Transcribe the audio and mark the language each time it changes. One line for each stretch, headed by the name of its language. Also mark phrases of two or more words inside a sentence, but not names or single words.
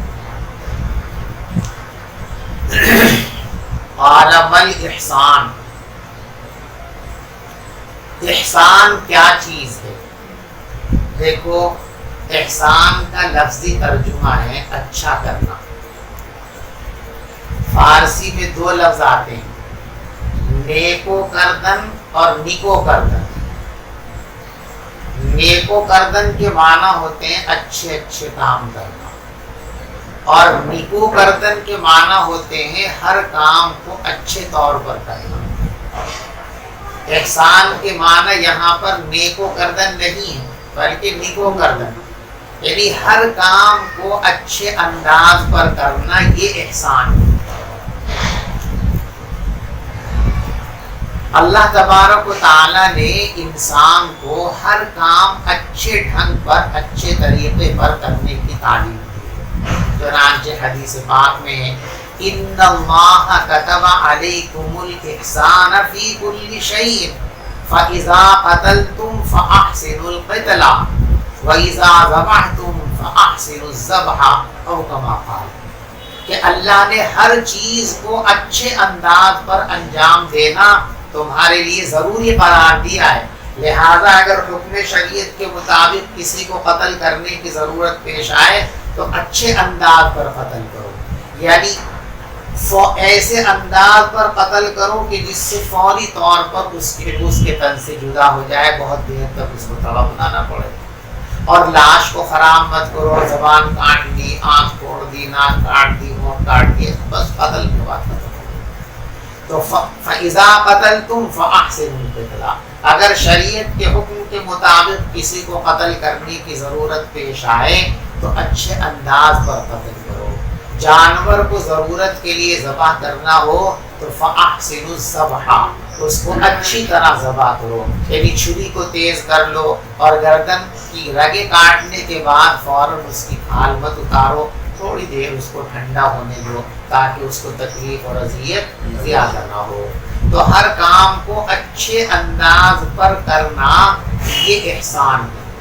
Urdu: عالم الاحسان، احسان کیا چیز ہے؟ دیکھو، احسان کا لفظی ترجمہ ہے اچھا کرنا. فارسی میں 2 لفظ آتے ہیں،
Persian: نیکو کردن
Urdu: اور
Persian: نیکو کردن. نیکو کردن
Urdu: کے معنی ہوتے ہیں اچھے اچھے کام کرنا، اور
Persian: نیکو کردن
Urdu: کے معنی ہوتے ہیں ہر کام کو اچھے طور پر کرنا. احسان کے معنی یہاں پر
Persian: نیکو کردن
Urdu: نہیں ہے بلکہ
Persian: نیکو کردن،
Urdu: یعنی ہر کام کو اچھے انداز پر کرنا، یہ احسان ہے. اللہ تبارک و تعالی نے انسان کو ہر کام اچھے ڈھنگ پر اچھے طریقے پر کرنے کی تعلیم دی. چنانچہ حدیث پاک میں ہے
Arabic: ان اللہ کتب علیکم الاحسان فی کل شیء فاذا قتلتم فاحسنوا القتل واذا ذبحتم فاحسنوا الذبح او کما قال،
Urdu: کہ اللہ نے ہر چیز کو اچھے انداز پر انجام دینا تمہارے لیے ضروری قرار دیا ہے. لہذا اگر حکم شریعت کے مطابق کسی کو قتل کرنے کی ضرورت پیش آئے تو اچھے انداز پر قتل کرو، یعنی ایسے انداز پر قتل کرو کہ جس سے فوری طور پر اس کے تن سے جدا ہو جائے، بہت دیر تک اس کو تڑپنا نہ پڑے. اور لاش کو خراب مت کرو، زبان کاٹ دی، آنکھ توڑ دی، ناک کاٹ دی، منہ کاٹ دی، بس قتل کے بعد ختم. تو
Arabic: فَإِذَا قَتَلْتُمْ فَأَحْسِنُوا الْقِتْلَ،
Urdu: اگر شریعت کے حکم کے مطابق کسی کو قتل کرنے کی ضرورت پیش آئے تو اچھے انداز پر قتل کرو. جانور کو ضرورت کے لیے ذبح کرنا ہو تو
Arabic: فَأَحْسِنُوا الذَّبْحَ،
Urdu: اس کو اچھی طرح ذبح کرو، یعنی چھری کو تیز کر لو اور گردن کی رگیں کاٹنے کے بعد فوراً اس کی کھال مت اتارو، تھوڑی دیر اس کو ٹھنڈا ہونے دو تاکہ اس کو تکلیف اور اذیت زیادہ نہ ہو. تو ہر کام کو اچھے انداز پر کرنا یہ احسان ہے.